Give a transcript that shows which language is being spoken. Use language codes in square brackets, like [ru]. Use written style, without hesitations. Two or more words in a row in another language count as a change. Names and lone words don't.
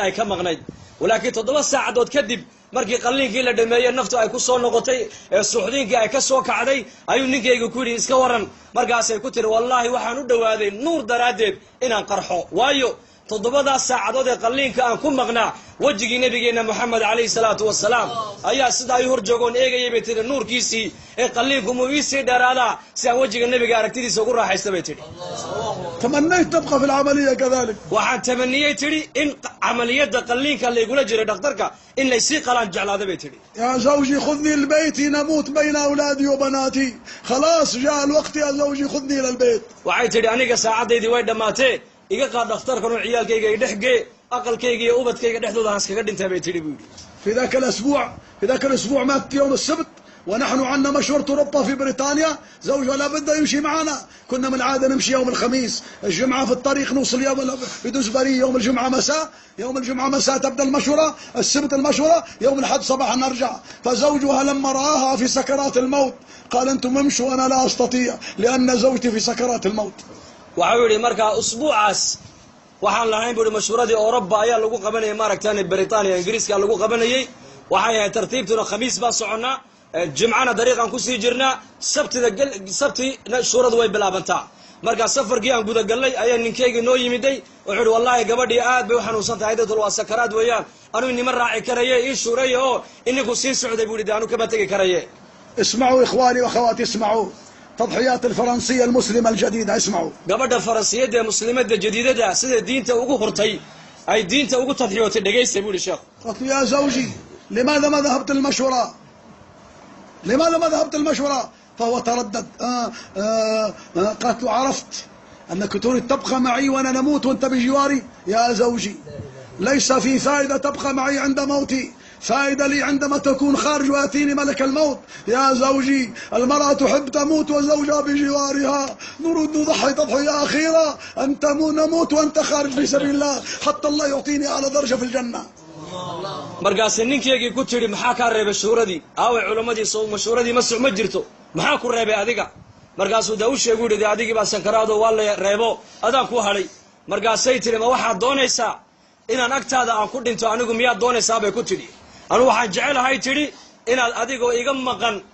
[so] ay ka maqnayd walaakiin 7 saacadood kadib markii qalliinkii la dhameeyey naftu ay ku soo noqotay ee suuxdiinkii ay ka soo kacday ayuu ninkayga ku yidhi iska waran markaasay ku tiri wallaahi waxaan u dhowaaday nuur daraaddeed inaan qarxo waayo 7 saacadood ee qalliinka aan ku maqnaa wejigii nabigeenna moxamed [ar] عليه الصلاة والسلام [so] ayaa sidaa ii hor joogoon eegayay bay tihi nuurkiisii ee qalliinku muu iisii dheeraadaa si aan wejiga nebiga aragtidiisa ugu raaxaysta bay tidhi. [ar] تمنيت تبقى في العملية كذلك. [so] waxaan tamaniyey tidhi in camaliyadda qalliinka laygula jiray dhakhtarka in laysii qalaan jeclaada bay tidhi. [ar] يا زوجي خذني لبيتي نموت بين أولادي وبناتي خلاص جاء الوقت يا زوجي خذني إلى البيت. [so] waxay tidhi aniga saacaddaydii way dhammaatee iga qaad dhakhtarkan oo ciyaalkayga i dhex gee aqalkayga iyo ubadkayga dhexdooda aan iskaga dhintay bay tidhi buu yidhi. [ar] في ذاك الأسبوع مات يوم السبت ونحن عندنا مشوار أوروبا في بريطانيا. زوجها لا بد يمشي معنا. كنا من العادة نمشي يوم الخميس الجمعة في الطريق نوصل في دوزبري يوم الجمعة مساء تبدأ المشورة السبت المشورة يوم الأحد صباحا نرجع. فزوجها لما رآها في سكرات الموت قال أنتم امشوا أنا لا أستطيع لأن زوجتي في سكرات الموت. [so] waxau yidhi markaa usbuucaas waxaan lahayn buu ihi mashhuuradii Awroba ayaa lagu qabanayay maaragtaan Britania Ingiriiska lagu qabanayay waxay ahayd tartiibtuna khamiis baa soconnaa jimcana dariiqan ku sii jirnaa sabti shuuradu way bilaabantaa markaa safarkii aan guda galnay ayaa ninkeygii noo yimiday wuxuu yidhi wallaahi gabadhii aad bay u xanuunsan tahay dadul waa sakaraad weeyaan anuu nima raaci karaye ii shuuraya oo ininku sii socday buu yidhi anu kama tegi karaye. [ar] اسمعوا إخواني وأخواتي اسمعوا تضحيات الفرنسية المسلمة الجديدة اسمعوا. [so] gabadha Faransiyeedda muslimadda jadiidada sida diinta ugu hortay ay diinta ugu tadxiyootay dhageysta buu sheekh. [ar] قلت يا زوجي لماذا ما ذهبت المشورة؟ فهو تردد. قالت له عرفت أنك تريد تبقى معي وأنا نموت وأنت بجواري. يا زوجي ليس في فائدة تبقى معي عند موتي فائدة لي عندما تكون خارج ويأتيني ملك الموت. يا زوجي المرأة تحب تموت وزوجها بجوارها نريد نضحي تضحية أخيرة أنت نموت وأنت خارج في سبيل الله حتى الله يعطيني أعلى درجة في الجنة. [so] markaas ninkeygii ku tiri maxaa ka reebay shuuradii aaway culimadii soo mashhuuradii ma jirto maxaa ku reebay adiga markaasuu daa u sheegu yidhi adigii baa sankaraado waa la reebo adaan ku hadhay markaasay tiri ma waxaad doonaysaa inaan agtaada aan ku dhinto anigu miyaad doonaysaa bay ku tidhi anugu waxaan jecelahay tidhi inaad adigoo iga maqan